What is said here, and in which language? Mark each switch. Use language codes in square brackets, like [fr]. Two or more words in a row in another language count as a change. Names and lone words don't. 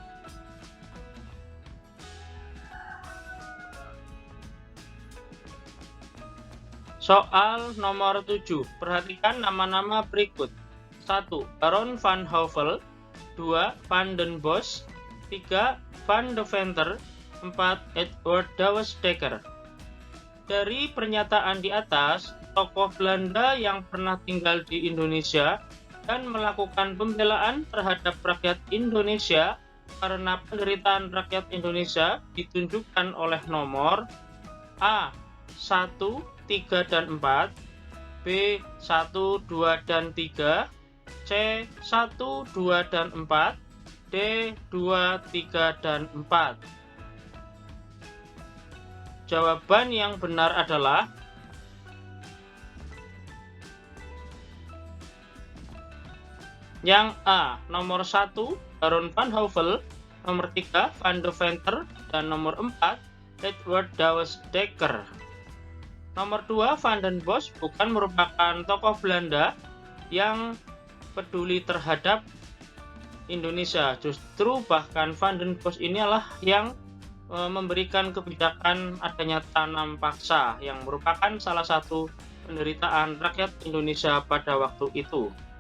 [id] Soal nomor 7. Perhatikan nama-nama berikut. 1. Baron van Hove, 2. Van den Bosch, 3. Van Deventer, 4. Edward Douwes Dekker. Dari pernyataan di atas, tokoh Belanda yang pernah tinggal di Indonesia dan melakukan pembelaan terhadap rakyat Indonesia karena penderitaan rakyat Indonesia ditunjukkan oleh nomor A. 1, 3, dan 4, B. 1, 2, dan 3, C. 1, 2, dan 4, D. 2, 3, dan 4. Jawaban yang benar adalah yang A. Nomor 1, Baron van Houvel, nomor 3, Van Deventer, dan nomor 4, Edward Douwes Dekker. Nomor 2, Van den Bosch bukan merupakan tokoh Belanda yang peduli terhadap Indonesia. Justru bahkan Van den Bosch inilah yang memberikan kebijakan adanya tanam paksa yang merupakan salah satu penderitaan rakyat Indonesia pada waktu itu.